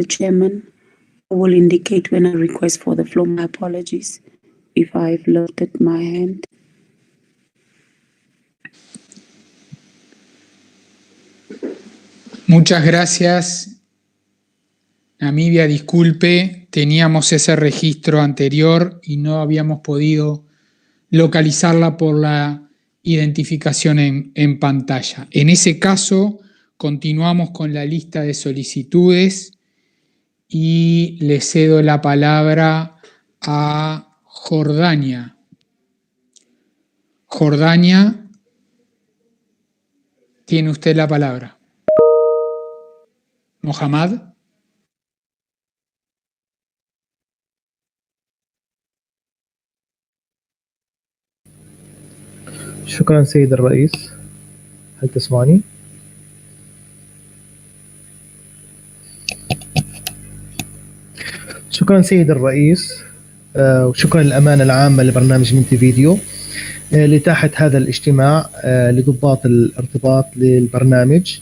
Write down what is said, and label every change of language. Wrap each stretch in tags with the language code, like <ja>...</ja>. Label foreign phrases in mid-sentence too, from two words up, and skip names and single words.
<en>Chairman. I will indicate when I request for the floor. My apologies if I've lifted my hand.</en> <es>Muchas gracias. Namibia, disculpe, teníamos ese registro anterior y no habíamos podido localizarla por la identificación en pantalla. En ese caso, continuamos con la lista de solicitudes y le cedo la palabra a Jordania. Jordania, tiene usted la palabra. Mohamed.</es> <ar>شكرا سيد الرئيس. هل تسمعني؟ شكرا سيد الرئيس وشكرا للأمانة العامة لبرنامج مونتيفيديو لإتاحة هذا الاجتماع لضباط الارتباط للبرنامج.</ar>